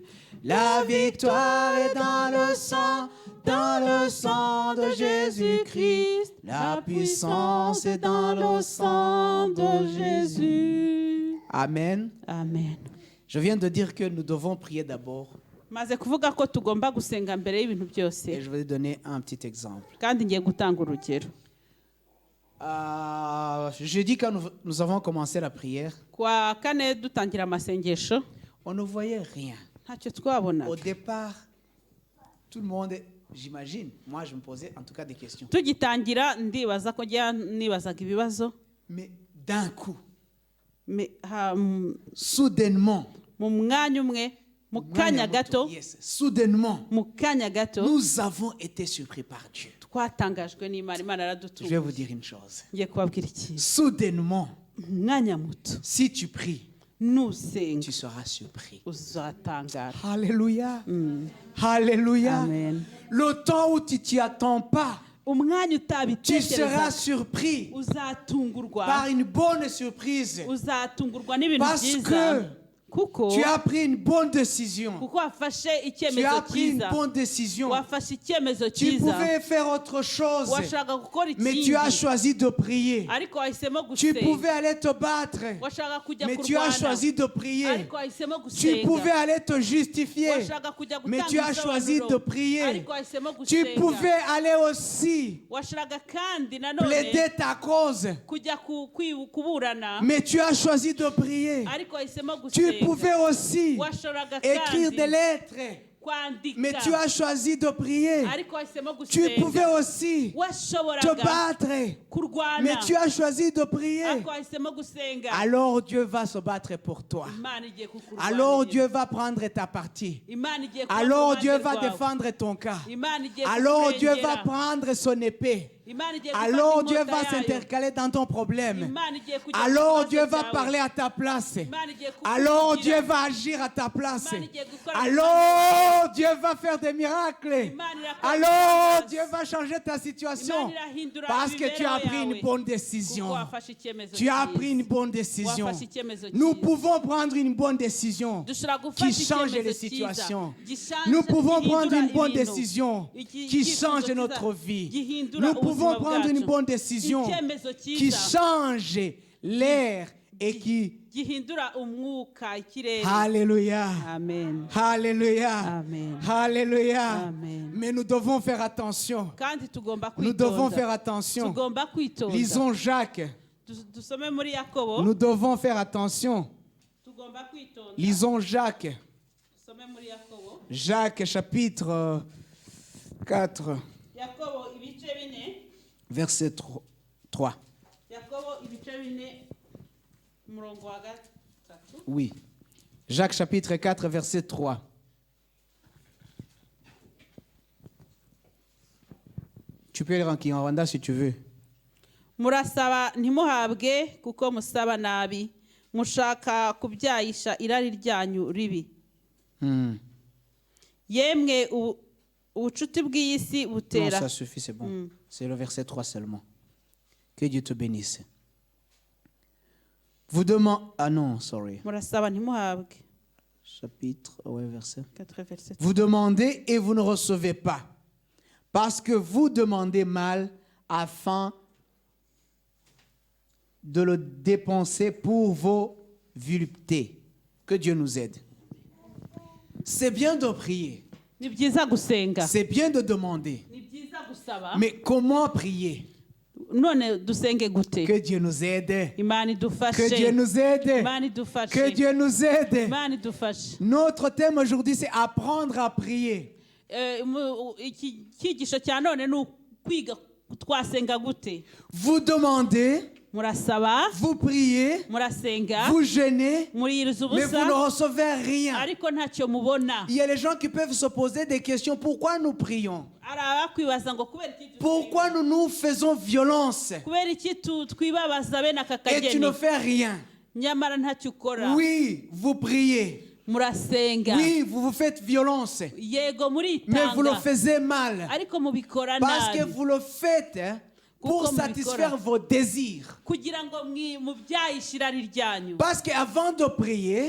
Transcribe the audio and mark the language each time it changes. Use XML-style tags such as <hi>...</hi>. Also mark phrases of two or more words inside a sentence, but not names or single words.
<fr>La victoire est dans le sang de Jésus-Christ. La puissance est dans le sang de Jésus. Amen. Amen. Je viens de dire que nous devons prier d'abord.</fr> <rw>Maze kuvuga ko tugomba gusenga mbere y'ibintu byose.</rw> <fr>Et je vais donner un petit exemple.</fr> <rw>Kandi ngiye gutanga urugero.</rw> <fr>Jeudi, quand nous avons commencé la prière,</fr> <rw>Kwa kane dutangira amasengesho</rw> <fr>on ne voyait rien.</fr> <rw>ntacyo twabona.</rw> <fr>Au départ, tout le monde, j'imagine, moi je me posais en tout cas des questions.</fr> <rw>Tugitangira ndibaza ko nibazaga ibibazo.</rw> <fr>Mais d'un coup, Me- soudainement,</fr> <rw>mu mwanya umwe mu kanya gato</rw> <fr>Yes. Soudainement,</fr> <rw>mu kanya gato</rw> <fr>nous avons été surpris par Dieu.</fr> <rw>twatangajwe n'Imana. Imana</rw> <fr>Je vais vous</fr> <rw>yaradutunguye.</rw> <fr>dire une chose.</fr> <rw>Ngiye kubabwira ikintu.</rw> <fr>Soudainement,</fr> <rw>Mu mwanya muto</rw> <fr>si tu pries,</fr> <rw>nusenga</rw> <fr>tu seras surpris.</fr> <rw>uzatangara.</rw> <fr>Alléluia. Alléluia. Amen. Le temps où tu t'y attends pas,</fr> <rw>Umwanya</rw> <fr>tu</fr> <rw>utabitekereza</rw> <fr>seras surpris</fr> <rw>uzatungurwa,</rw> <fr>par une bonne surprise.</fr> <rw>uzatungurwa n'ibintu</rw> <fr>Parce</fr> <rw>byiza</rw> <fr>que</fr> <rw>kuko</rw> <fr>tu as pris une bonne décision.</fr> <rw>wafashe</rw> <fr>Tu</fr> <rw>icyemezo</rw> <fr>as pris une</fr> <rw>cyiza,</rw> <fr>bonne décision.</fr> <rw>wafashe icyemezo</rw> <fr>Tu</fr> <rw>cyiza,</rw> <fr>pouvais faire autre chose,</fr> <rw>washaka gukora</rw> <fr>mais tu as</fr> <rw>ikindi</rw> <fr>choisi de prier.</fr> <rw>ariko wahisemo</rw> <fr>Tu</fr> <rw>gusenga,</rw> <fr>pouvais aller te battre,</fr> <rw>washaka kujya</rw> <fr>mais tu as</fr> <rw>kurwana</rw> <fr>choisi de prier.</fr> <rw>ariko wahisemo</rw> <fr>Tu pouvais</fr> <rw>gusenga,</rw> <fr>aller te justifier,</fr> <rw>washaka kujya</rw> <fr>mais tu</fr> <rw>gutanga</rw> <fr>as choisi de</fr> <rw>ibisobanuro</rw> <fr>prier.</fr> <rw>ariko wahisemo</rw> <fr>Tu</fr> <rw>gusenga,</rw> <fr>pouvais aller aussi</fr> <rw>washaka kandi nanone</rw> <fr>plaider ta cause,</fr> <rw>kujya kuburana</rw> <fr>mais tu as choisi de prier.</fr> <rw>ariko wahisemo</rw> <fr>Tu</fr> <rw>gusenga,</rw> <fr>pouvais aussi</fr> <rw>washoboraga</rw> <fr>écrire</fr> <rw>kandi</rw> <fr>des lettres,</fr> <rw>kwandika</rw> <fr>mais tu as choisi de prier.</fr> <rw>ariko wahisemo</rw> <fr>Tu pouvais</fr> <rw>gusenga,</rw> <fr>aussi te</fr> <rw>washoboraga</rw> <fr>battre,</fr> <rw>kurwana</rw> <fr>mais tu as choisi de prier.</fr> <rw>ariko wahisemo gusenga.</rw> <fr>Alors Dieu va se battre pour toi.</fr> <rw>Imana igiye</rw> <fr>Alors</fr> <rw>kukurwanirira.</rw> <fr>Dieu va prendre ta partie.</fr> <rw>Imana igiye kuba</rw> <fr>Alors</fr> <rw>ku</rw> <fr>Dieu</fr> <rw>ruhande</rw> <fr>va</fr> <rw>rwawe.</rw> <fr>défendre ton cas.</fr> <rw>Imana igiye</rw> <fr>Alors Dieu va</fr> <rw>kukurengera.</rw> <fr>prendre son épée.</fr> <rw>Imana igiye gufata</rw> <fr>Alors Dieu</fr> <rw>inkota</rw> <fr>va</fr> <rw>yayo.</rw> <fr>s'intercaler dans ton problème.</fr> <rw>Imana igiye kujya</rw> <fr>Alors</fr> <rw>ku</rw> <fr>Dieu</fr> <rw>kibazo</rw> <fr>va</fr> <rw>cyawe.</rw> <fr>parler à ta place.</fr> <rw>Imana igiye kukuvugira.</rw> <fr>Alors Dieu va agir à ta place.</fr> <rw>Imana igiye gukora</rw> <fr>Alors Dieu va faire des miracles.</fr> <rw>Imana irakora</rw> <fr>Alors</fr> <rw>ibitangaza.</rw> <fr>Dieu va changer ta situation.</fr> <rw>Imana irahindura</rw> <fr>Parce que tu as</fr> <rw>imibereho</rw> <fr>pris une</fr> <rw>yawe.</rw> <fr>bonne</fr> <rw>Kuko</rw> <fr>décision.</fr> <rw>wafashe icyemezo</rw> <fr>Tu as</fr> <rw>cyiza.</rw> <fr>pris une bonne décision.</fr> <rw>Wafashe icyemezo</rw> <fr>Nous</fr> <rw>cyiza.</rw> <fr>pouvons prendre une bonne décision</fr> <rw>Dushobora gufata</rw> <fr>qui change</fr> <rw>icyemezo</rw> <fr>les</fr> <rw>cyiza.</rw> <fr>situations.</fr> <rw>Gishange-</rw> <fr>Nous pouvons</fr> <rw>gihindura</rw> <fr>prendre une bonne</fr> <rw>ibintu.</rw> <fr>décision</fr> <rw>Iki-</rw> <fr>qui</fr> <rw>icyifuzo</rw> <fr>change</fr> <rw>cyiza</rw> <fr>notre vie.</fr> <rw>gihindura</rw> <fr>Nous</fr> <rw>ubuzima</rw> <fr>pouvons prendre une</fr> <rw>bwacu.</rw> <fr>bonne décision</fr> <rw>Icyemezo</rw> <fr>qui</fr> <rw>cyiza</rw> <fr>change l'air et qui...</fr> <rw>gihindura umwuka, ikirere.</rw> <fr>Alléluia. Amen. Alléluia. Amen. Alléluia. Amen. Mais nous devons faire attention.</fr> <rw>Kandi tugomba</rw> <fr>Nous devons faire</fr> <rw>kwitonda.</rw> <fr>attention.</fr> <rw>Tugomba kwitonda.</rw> <fr>Lisons Jacques.</fr> <rw>Dusome muri Yakobo.</rw> <fr>Nous devons faire attention.</fr> <rw>Tugomba kwitonda.</rw> <fr>Lisons Jacques.</fr> <rw>Dusome muri Yakobo.</rw> <fr>Jacques chapitre 4,</fr> <rw>Yakobo ibice bine.</rw> <fr>verset 3.</fr> <rw>Yakobo ibice bine umurongo wa gatatu.</rw> <fr>Oui. Jacques chapitre 4, verset 3. Tu peux lire en Kinyarwanda si tu veux.</fr> <rw>Murasaba ntimuhabwe kuko musaba nabi, mushaka kubyayisha irari ryanyu ribi. Yemwe ubucuti bw'iyi si</rw> <fr>Non,</fr> <rw>butera.</rw> <fr>ça suffit, c'est bon. C'est le verset 3 seulement. Que Dieu te bénisse. Vous demandez... Ah non, sorry.</fr> <rw>Murasaba ntimuhabwe.</rw> <fr>Chapitre, ouais, verset. 4 verset. Vous demandez et vous ne recevez pas. Parce que vous demandez mal afin de le dépenser pour vos voluptés. Que Dieu nous aide. C'est bien de prier.</fr> <rw>Ni byiza gusenga.</rw> <fr>C'est bien de demander.</fr> <rw>Ni byiza gusaba.</rw> <fr>Mais comment prier?</fr> <rw>None dusenge gute?</rw> <fr>Que Dieu nous aide.</fr> <rw>Imana idufashe.</rw> <fr>Que Dieu nous aide.</fr> <rw>Imana idufashe.</rw> <fr>Que Dieu nous aide.</fr> <rw>Imana idufashe.</rw> <fr>Notre thème aujourd'hui, c'est apprendre à prier.</fr> <rw>Iki cyigisho cya none ni ukwiga twasenga gute.</rw> <fr>Vous demandez,</fr> <rw>Murasaba,</rw> <fr>vous priez,</fr> <rw>murasenga,</rw> <fr>vous jeûnez,</fr> <rw>muriyiriza</rw> <fr>mais vous ne</fr> <rw>ubusa</rw> <fr>recevez rien.</fr> <rw>ariko ntacyo mubona.</rw> <fr>Il y a les gens qui peuvent se poser des questions. Pourquoi nous prions?</fr> <rw>Hari abakwibaza ngo kubera iki</rw> <fr>Pourquoi nous nous faisons violence</fr> <rw>kubera iki twibabaza bene aka</rw> <fr>et tu ne</fr> <rw>kageni</rw> <fr>fais rien?</fr> <rw>nyamara ntacyo ukora.</rw> <fr>Oui, vous priez.</fr> <rw>Murasenga,</rw> <fr>Oui, vous vous faites violence.</fr> <rw>yego</rw> <fr>Mais vous le</fr> <rw>muritanga</rw> <fr>faites mal.</fr> <rw>ariko mubikora</rw> <fr>Parce que</fr> <rw>nabi</rw> <fr>vous le faites pour</fr> <rw>Kuko</rw> <fr>satisfaire</fr> <rw>mubikora.</rw> <fr>vos désirs.</fr> <rw>kugira ngo mubyayishe irari ryanyu.</rw> <fr>Parce qu'avant de prier,</fr>